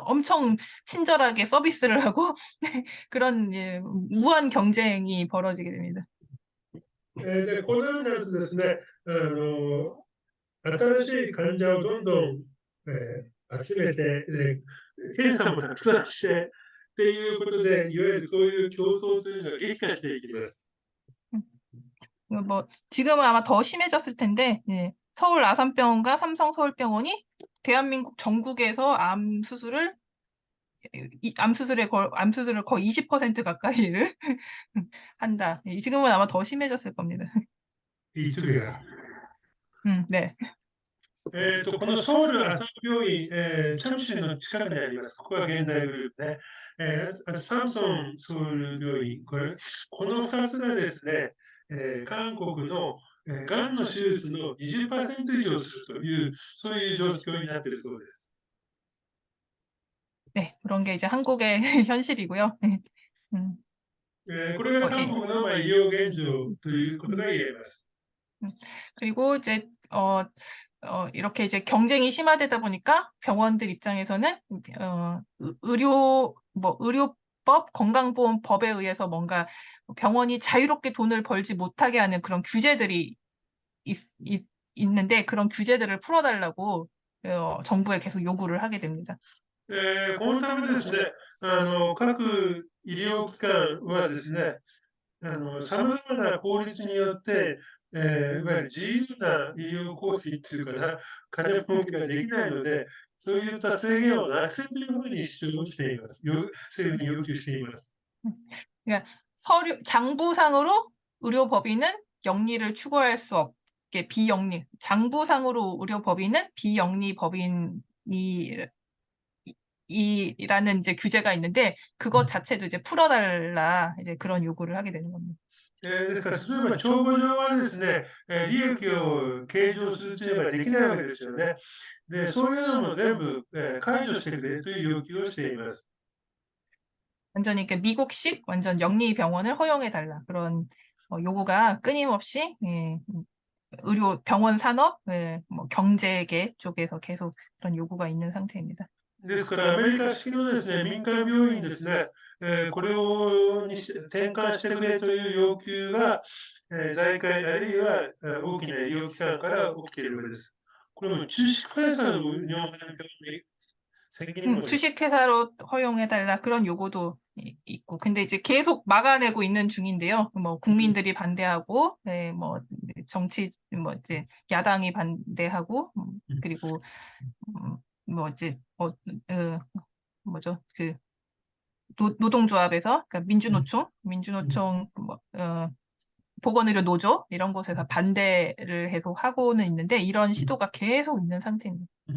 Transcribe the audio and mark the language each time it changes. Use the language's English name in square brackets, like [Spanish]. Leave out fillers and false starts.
[Korean] 엄청 친절하게 서비스를 하고 그런 무한 경쟁이 벌어지게 됩니다. [Japanese] で、このようになるとですね、新しい患者をどんどん、集めて、検査もたくさんして、っていうことで、いわゆるそういう競争というのが激化していきます。 [Korean] 뭐 지금은 아마 더 심해졌을 텐데 서울 아산병원과 삼성 서울병원이 대한민국 전국에서 암수술을 거의 20% 가까이를 한다. 지금은 아마 더 심해졌을 겁니다. [Japanese] 一部が。 [Korean] 네. [Japanese] このソウル浅野病院、チャムシュの近くにあります。ここが現代グループね。サムソンソウル病院、この2つがですね、韓国の、がんの手術の20%以上するという、そういう状況になっているそうです。 [Korean] 네, 그런 게 이제 한국의 현실이고요. 음, [Japanese] これが [Korean] 예. [Japanese] 韓国の医療現状ということが言えます。 [Korean] 그리고 이제 이렇게 이제 경쟁이 심화되다 보니까 병원들 입장에서는 의료법, 건강보험법에 의해서 뭔가 병원이 자유롭게 돈을 벌지 못하게 하는 그런 규제들이 있는데 그런 규제들을 풀어달라고 정부에 계속 요구를 하게 됩니다. [Japanese] このためですね、各医療機関はですね、さまざまな法律によって、いわゆる自由な医療行為っていうかな、金儲けができないので、そういった制限をなくせというふうに主張しています。政府に要求しています。 [Korean] 그러니까 장부상으로 의료법인은 영리를 추구할 수 없게 장부상으로 의료법인은 비영리 법인이 이라는 이제 규제가 있는데 그것 자체도 이제 풀어달라 이제 그런 요구를 하게 되는 겁니다. [Japanese] ですから、例えば帳簿上はですね、利益を計上するというのができないわけですよね。で、そういうのも全部、解除してくれという要求をしています。 [Korean] 완전히 미국식 완전 영리 병원을 허용해 달라 그런 요구가 끊임없이 의료 병원 산업, 뭐 경제계 쪽에서 계속 그런 요구가 있는 상태입니다. [Japanese] ですから、アメリカ式のですね、民間病院ですね、これを転換してくれという要求が、財界あるいは大きな医療機関から起きているわけです。これも [Korean] 주식회사로운영하는 병원이 생기는 거죠. 주식회사로 허용해달라 그런 요구도 있고, 근데 이제 계속 막아내고 있는 중인데요. 뭐 국민들이 반대하고, 뭐 뭐 이제 야당이 반대하고, 그리고 뭐 이제 뭐죠 그 노동조합에서 그러니까 민주노총 뭐, 보건의료 노조 이런 곳에서 반대를 계속 하고는 있는데 이런 시도가 계속 있는 상태입니다.